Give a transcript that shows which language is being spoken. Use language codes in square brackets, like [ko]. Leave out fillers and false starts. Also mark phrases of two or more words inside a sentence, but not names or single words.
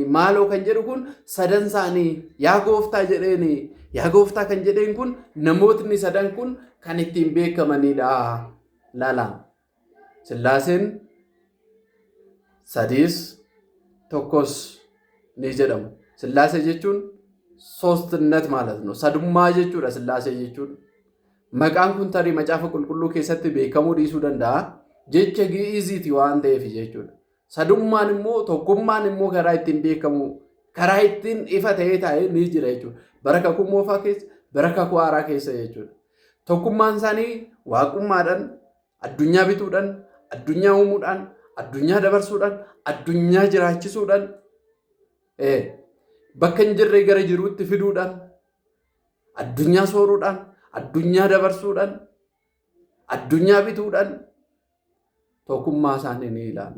[om] Maaloo kan jedhu kun 3 isaanii yaa gooftaa jedheeni. Yaa gooftaa kan jedheen kun namootni 3 kun kan ittiin beekamanidha. Laala Sillaaseen 3 tokkos ni jedhamu. Sillaasee jechuun [am] ሶስትነት ማለት ነው። [om] ሰዱማ jechuudha ስላሴ jechuudha. Maqaan kun tarii macaafa qulqulluu keessatti beekamuu dhiisuu danda'a. Jecha gi'iziiti waan ta'eef jechuudha. Sadummaan immoo tokkummaan immoo karaa ittiin beekamu karaa ittiin ifa ta'ee taa'ee ni jira jechuudha. Bara kakuu moofaa keessa bara kakuu haaraa keessa jechuudha. Tokkummaan isaanii waaqummaadhaan addunyaa bituudhaan addunyaa uumuudhaan addunyaa dabarsuudhaan addunyaa jiraachisuudhaan bakka hin jirre gara jiruutti fiduudhaan addunyaa sooruudhaan addunyaa dabarsuudhaan addunyaa bituudhaan tokkummaa isaanii ni ilaalla.